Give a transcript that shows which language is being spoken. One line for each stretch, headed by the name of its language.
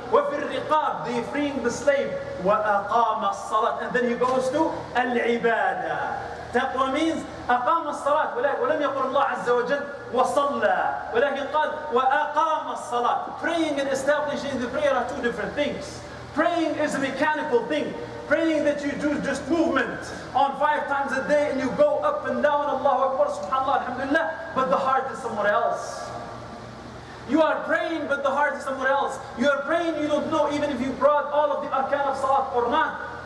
Arabic: وَفِي الرِّقَابِ,
English: they freeing the slave.
Arabic: وَأَقَامَ الصَّلَاةِ,
English: and then he goes to al-ibadah. Taqwa means
Arabic: أقام الصلاة, ولم يقل الله عز وجل وصلى, ولكن قال وأقام الصلاة.
English: Praying and establishing the prayer are two different things. Praying is a mechanical thing. Praying that you do just movement on 5 times a day and you go up and down, Allahu Akbar, subhanallah, alhamdulillah, but the heart is somewhere else. You are praying, but the heart is somewhere else. You are praying, you don't know even if you brought all of the arkan of salat or not.